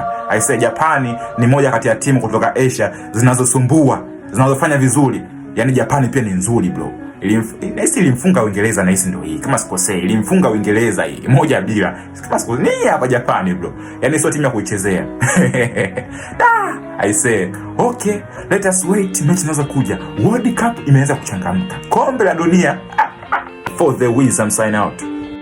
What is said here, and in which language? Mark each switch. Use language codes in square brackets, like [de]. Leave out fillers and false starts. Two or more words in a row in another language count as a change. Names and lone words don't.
[sw] Aise Japani ni moja kati ya timu kutoka Asia zinazosumbua, zinazofanya vizuri. Yaani Japani pia ni nzuri bro. Ilimfunga Uingereza na ndio hii. Kama sikosei, ilimfunga Uingereza hii 1-0. Kama sikosei, nini hapa Japani bro. Yaani sio timu ya kuichezea. [en] I say, okay, let us wait [sw] mechi zinazokuja. World Cup imeanza kuchangamka. Kombe la dunia [en] for the Wizards sign out.